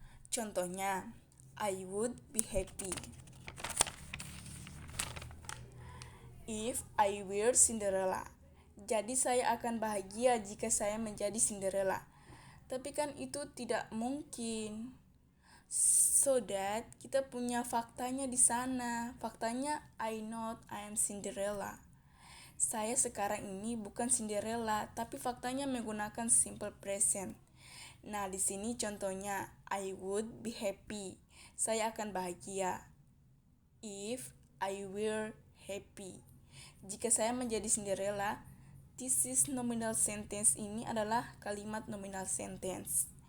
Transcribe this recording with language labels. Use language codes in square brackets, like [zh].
[en] Contohnya, I would be happy if I were Cinderella. [id] Jadi saya akan bahagia jika saya menjadi Cinderella. Tapi kan itu tidak mungkin. So that kita punya faktanya di sana. Faktanya [en] I am Cinderella. [id] Saya sekarang ini bukan Cinderella, tapi faktanya menggunakan simple present. Nah, di sini contohnya [en] I would be happy. [id] Saya akan bahagia [en] if I were happy. [id] Jika saya menjadi Cinderella, [en] this is nominal sentence [id] ini adalah kalimat nominal sentence.